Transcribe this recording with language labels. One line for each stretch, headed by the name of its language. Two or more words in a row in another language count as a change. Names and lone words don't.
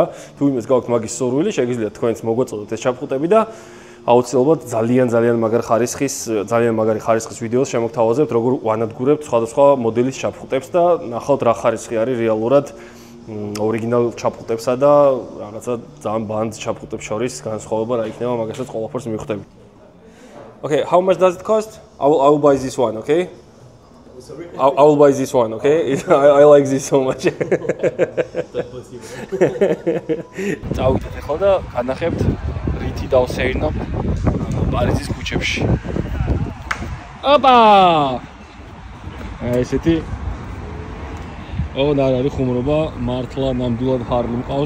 Georgian: თუ ვინმეს გააქვთ მაგის სურვილი, შეგიძლიათ თქვენც მოგვაწოდოთ ეს ჩაფხუტები და აუცილებლად ძალიან მაგარი ხარისხის ვიდეოს შემოგთავაზებთ, როგორ ვანადგურებთ სხვადასხვა მოდელის ჩაფხუტებს და ნახავთ რა ხარისხი არის რეალურად ორიგინალ ჩაფხუტებსა და რაღაცა ძალიან ბანდ ჩაფხუტებს შორის განსხვავება რა იქნება, მაგასაც ყველაფერს მივხვდები.
English: Okay, how much does it cost? I will buy this one, okay? I will buy this one, okay? I like this so much.
Georgian: წავიდეთ ახლა და განახებთ რითი დავსეირნობ პარიზის ქუჩებში. ოპა! ესეთი არ არის ხუმრობა, მართლა ნამდვილად ჰარლი მყავს.